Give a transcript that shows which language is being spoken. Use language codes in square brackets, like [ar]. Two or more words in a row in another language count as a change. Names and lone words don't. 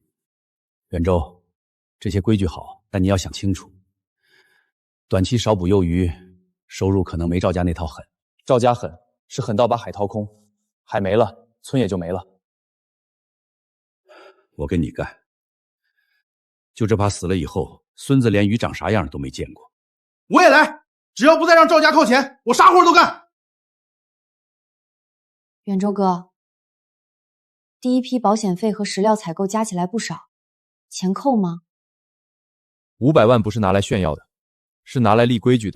[zh] 遠州，這些規矩好，但你要想清楚，短期少捕幼魚，收入可能沒趙家那套狠。趙家狠是狠到把海掏空，海沒了，村也就沒了。我跟你幹，就這怕死了以後，孫子連魚長啥樣都沒見過。我也來，只要不再讓趙家靠錢，我啥活都幹。遠州哥，第一批保險費和食料採購加起來不少，錢扣嗎？500萬不是拿來炫耀的，是拿來立規矩的。